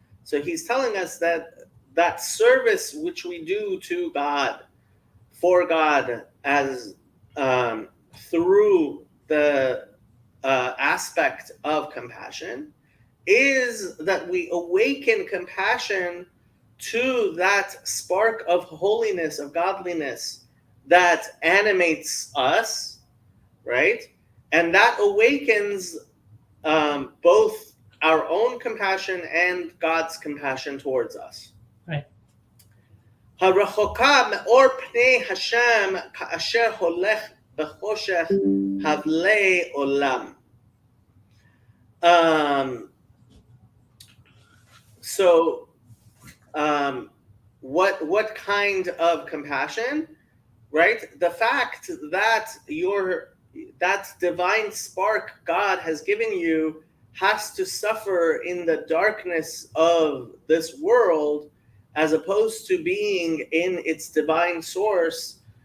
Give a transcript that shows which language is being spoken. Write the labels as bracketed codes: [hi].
[en] So he's telling us that service which we do to God, for God, as through the aspect of compassion, is that we awaken compassion to that spark of holiness, of godliness that animates us, right? And that awakens both our own compassion and God's compassion towards us. Right. [he] הרחוקה מאור פני השם כאשר הולך בחושך הבלי עולם. [en] So, what kind of compassion, right? The fact that that divine spark God has given you has to suffer in the darkness of this world, as opposed to being in its divine source.